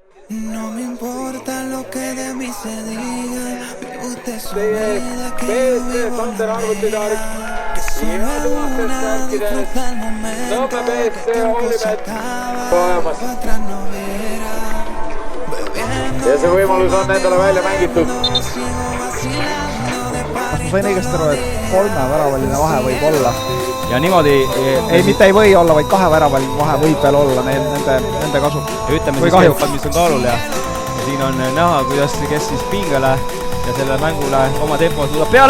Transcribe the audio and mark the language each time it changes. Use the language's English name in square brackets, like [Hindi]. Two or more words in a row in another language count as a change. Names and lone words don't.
[Spanish] No me importa lo que de mí se diga, vive usted su vida, que yo vivo la mía. Que solo una disfruta el momento, que el tiempo se acaba, otra no viera. [Estonian] Ja see võimalus on endale välja mängitud. Ma sain õigesti aru, et 3 väravaline vahe võib olla. Ja niimoodi... Ei, mitte ei või olla, vaid 2 väravaline vahe võib veel olla nende kasu. Ja ütleme siis kahjuks, mis on kaalul ja siin on näha, kuidas kes siis pingele ja selle mängule oma tempo suudab peale.